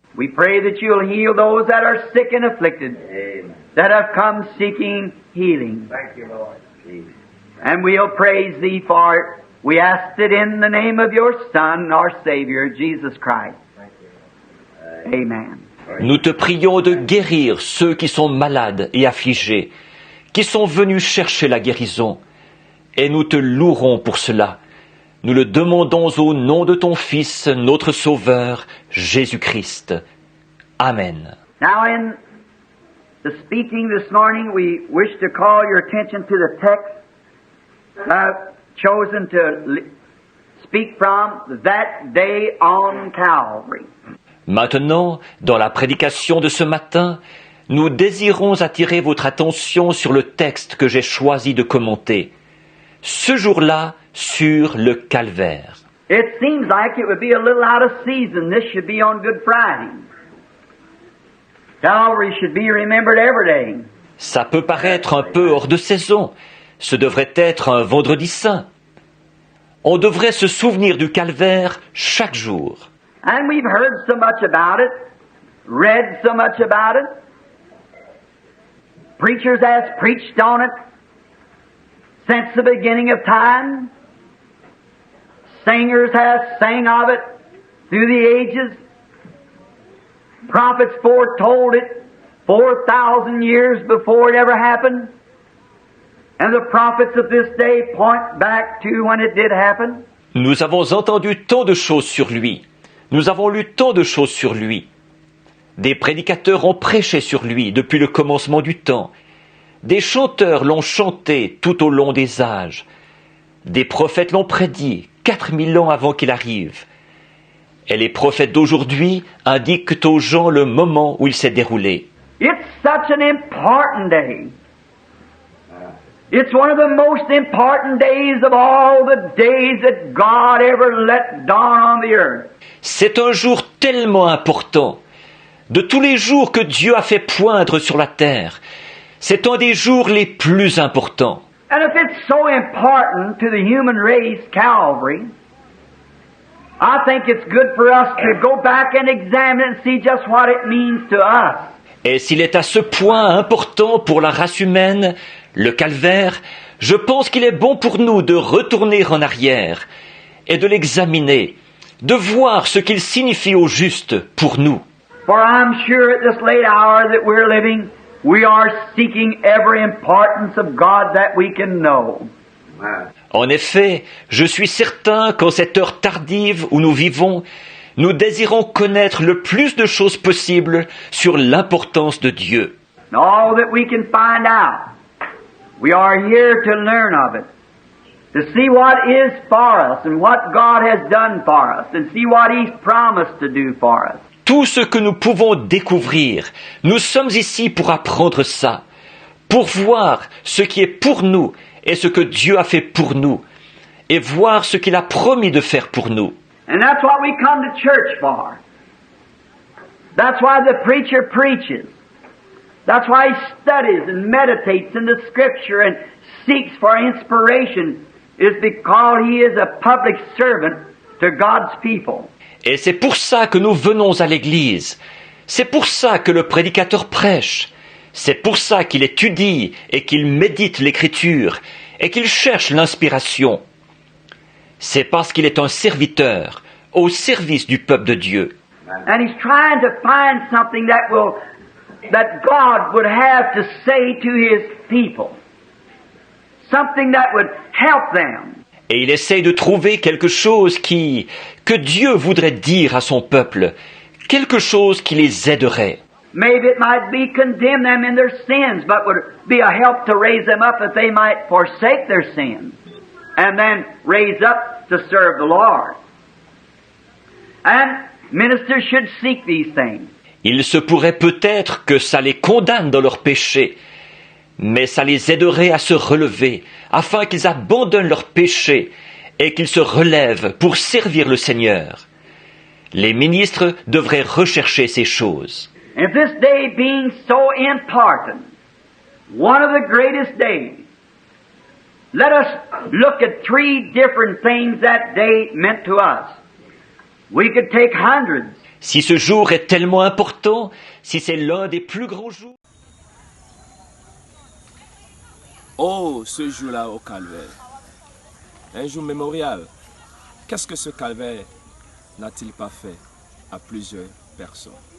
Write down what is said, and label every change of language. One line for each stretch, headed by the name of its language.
English: We pray that you'll heal those that are sick and afflicted, that have come seeking healing. Thank you, Lord. And we'll praise thee for it. We ask it in the name of your Son, our Savior, Jesus Christ. Amen.
French: Nous te prions de guérir ceux qui sont malades et affligés, qui sont venus chercher la guérison, et nous te louerons pour cela. Nous le demandons au nom de ton Fils, notre Sauveur, Jésus-Christ. Amen.
English: Now in the speaking this morning, we wish to call your attention to the text I've chosen to speak from, that day on Calvary.
French: Maintenant, dans la prédication de ce matin, nous désirons attirer votre attention sur le texte que j'ai choisi de commenter. Ce jour-là, sur le calvaire.
English: It seems like it would be a little out of season. This should be on Good Friday. Calvary should be remembered every day.
French: Ça peut paraître un peu hors de saison. Ce devrait être un vendredi saint. On devrait se souvenir du calvaire chaque jour.
English: And we've heard so much about it, read so much about it. Preachers have preached on it since the beginning of time. Singers have sang of it through the ages. Prophets foretold it 4,000 years before it ever happened. And the prophets of this day point back to when it did happen.
French: Nous avons entendu tant de choses sur lui. Nous avons lu tant de choses sur lui. Des prédicateurs ont prêché sur lui depuis le commencement du temps. Des chanteurs l'ont chanté tout au long des âges. Des prophètes l'ont prédit 4000 ans avant qu'il arrive. Et les prophètes d'aujourd'hui indiquent aux gens le moment où il s'est déroulé.
English: It's such an important day. It's one of the most important days of all the days that God ever let dawn on the earth.
French: C'est un jour tellement important. De tous les jours que Dieu a fait poindre sur la terre, c'est un des jours les plus importants.
English: And if it's so important to the human race, Calvary, I think it's good for us to go back and examine it and see just what it means to us.
French: Et s'il est à ce point important pour la race humaine, le calvaire, je pense qu'il est bon pour nous de retourner en arrière et de l'examiner, de voir ce qu'il signifie au juste pour nous.
English: For I'm sure at this late hour that we're living, we are seeking every importance of God that we can know.
French: En effet, je suis certain qu'en cette heure tardive où nous vivons, nous désirons connaître le plus de choses possibles sur l'importance de Dieu.
English: And all that we can find out, we are here to learn of it, to see what is for us and what God has done for us, and see what He's promised to do for us.
French: Tout ce que nous pouvons découvrir, nous sommes ici pour apprendre ça, pour voir ce qui est pour nous et ce que Dieu a fait pour nous, et voir ce qu'il a promis de faire pour nous.
English: And that's what we come to church for. That's why the preacher preaches. That's why he studies and meditates in the Scripture and seeks for inspiration, is because he is a public servant to God's people.
French: Et c'est pour ça que nous venons à l'église. C'est pour ça que le prédicateur prêche. C'est pour ça qu'il étudie et qu'il médite l'écriture et qu'il cherche l'inspiration. C'est parce qu'il est un serviteur au service du peuple de Dieu.
English: And he's trying to find something that God would have to say to His people. Something that would help them.
French: Et il essaye de trouver quelque chose que Dieu voudrait dire à son peuple, quelque chose qui les aiderait.
English: Maybe it might be condemn them in their sins, but would be a help to raise them up that they might forsake their sins and then raise up to serve the Lord. And ministers should seek these things.
French: Il se pourrait peut-être que ça les condamne dans leurs péchés, mais ça les aiderait à se relever, afin qu'ils abandonnent leurs péchés et qu'ils se relèvent pour servir le Seigneur. Les ministres devraient rechercher ces choses.
English: And this day being so important, one of the greatest days, let us look at 3 different things that day meant to us. We could take hundreds.
French: Si ce jour est tellement important, si c'est l'un des plus grands jours, Oh, ce jour-là au calvaire. Un jour mémorial. Qu'est-ce que ce calvaire n'a-t-il pas fait à plusieurs personnes?